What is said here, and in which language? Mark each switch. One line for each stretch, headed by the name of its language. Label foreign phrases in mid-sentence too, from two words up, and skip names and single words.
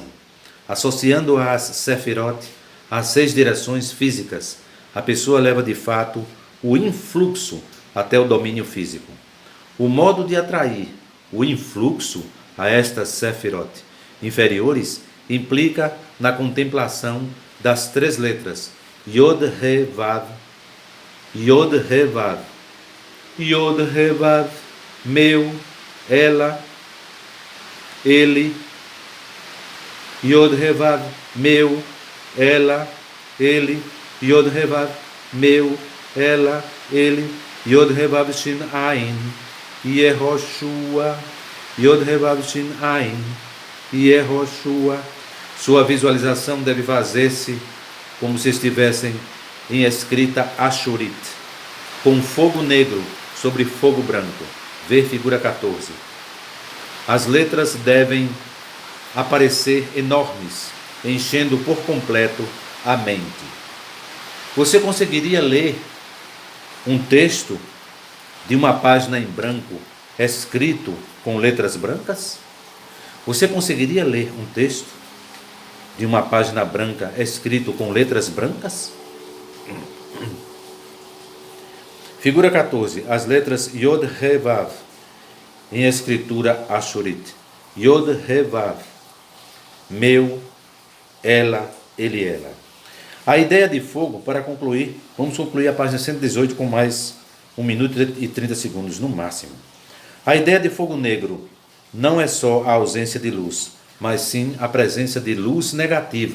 Portuguese: Associando às Sefirot, às 6 direções físicas, a pessoa leva de fato o influxo até o domínio físico. O modo de atrair o influxo a estas Sefirot inferiores implica na contemplação das 3 letras
Hebrew: יוד, הא, ואו, יוד, הא, ואו, יוד, הא, ואו,
Portuguese: Yod, He, Vav, meu, ela, ele,
Hebrew: יוד, הא, ואו,
Portuguese: meu, ela, ele,
Hebrew: יוד, הא, ואו,
Portuguese: meu, ela, ele,
Hebrew: יוד, הא, ואו, שין, עין, יהושע, יוד, הא, ואו, שין, עין, יהושע.
Portuguese: Sua visualização deve fazer-se como se estivessem em escrita Ashurit, com fogo negro sobre fogo branco. Ver figura 14. As letras devem aparecer enormes, enchendo por completo a mente. Você conseguiria ler um texto de uma página em branco escrito com letras brancas? Você conseguiria ler um texto de uma página branca escrito com letras brancas? Figura 14. As letras
Hebrew: יוד הא ואו
Portuguese: em escritura Ashurit.
Hebrew: יוד הא ואו.
Portuguese: Meu, ela, ele, ela. A ideia de fogo, para concluir, vamos concluir a página 118 com mais 1 minuto e 30 segundos no máximo. A ideia de fogo negro não é só a ausência de luz, mas sim a presença de luz negativa.